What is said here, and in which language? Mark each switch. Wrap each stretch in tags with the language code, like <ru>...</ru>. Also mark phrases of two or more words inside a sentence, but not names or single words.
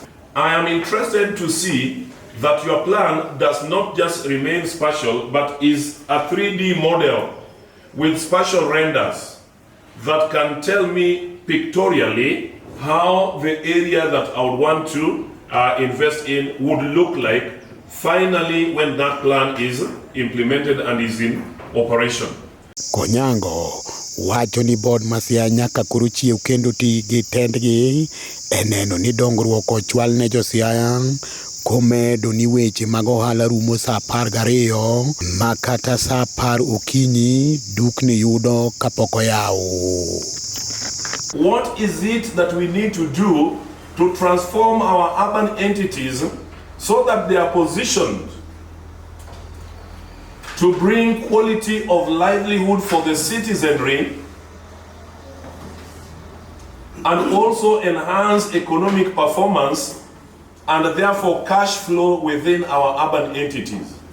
<en>I am interested to see that your plan does not just remain spatial, but is a 3D model with spatial renders that can tell me pictorially how the area that I would want to invest in would look like finally when that plan is implemented and is in operation.</en> <luo>Konyango wacho ni board ma Siaya nyaka koro chiew kendo ti gi tendgi eneno ni dongruok ochwal ne jo Siaya, komedo ni weche mag ohala rumo sa 12 ma kata sa 10 okinyi dukni yudo kapok oyaw.</luo> <en>What is it that we need to do to transform our urban entities so that they are positioned to bring quality of livelihood for the citizenry and also enhance economic performance and therefore cash flow within our urban entities?</en>